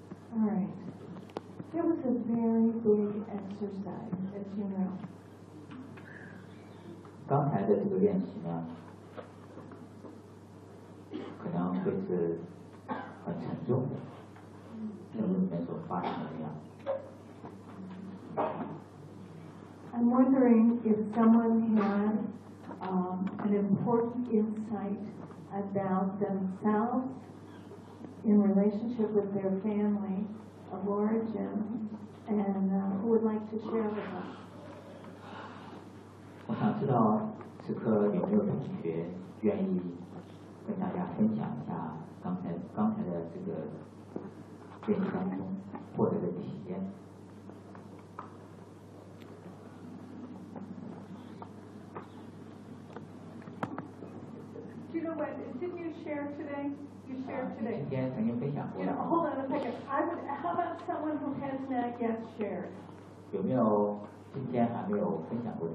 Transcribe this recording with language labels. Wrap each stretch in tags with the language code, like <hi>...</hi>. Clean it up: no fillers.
<en>It was a very big exercise, as you know.</en> <zh>刚才的这个练习呢，可能会是很沉重的，像里面所发生的那样。</zh> <en>I'm wondering if someone had an important insight about themselves in relationship with their family. Of origin, and who would like to share with us?</en> <zh>我想知道此刻有没有同学愿意跟大家分享一下刚才的这个练习当中获得的体验。</zh> <en>Do you know what? Didn't you share today? You shared today.</en> <zh>今天曾经分享过。</zh> <en>Hold on a second. How about someone who has not yet shared?</en> <zh>有没有今天还没有分享过的？</zh>